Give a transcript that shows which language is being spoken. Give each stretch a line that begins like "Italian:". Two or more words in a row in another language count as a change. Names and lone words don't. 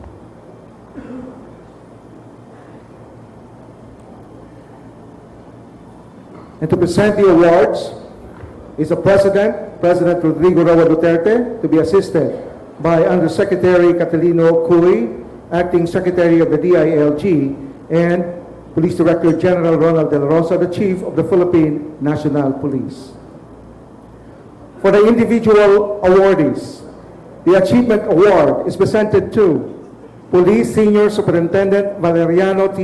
English: And to present the awards is the President Rodrigo Roa Duterte, to be assisted by Undersecretary Catalino Cuy, Acting Secretary of the DILG, and Police Director General Ronald De La Rosa, the Chief of the Philippine National Police. For the individual awardees, the Achievement Award is presented to Police Senior Superintendent Valeriano T.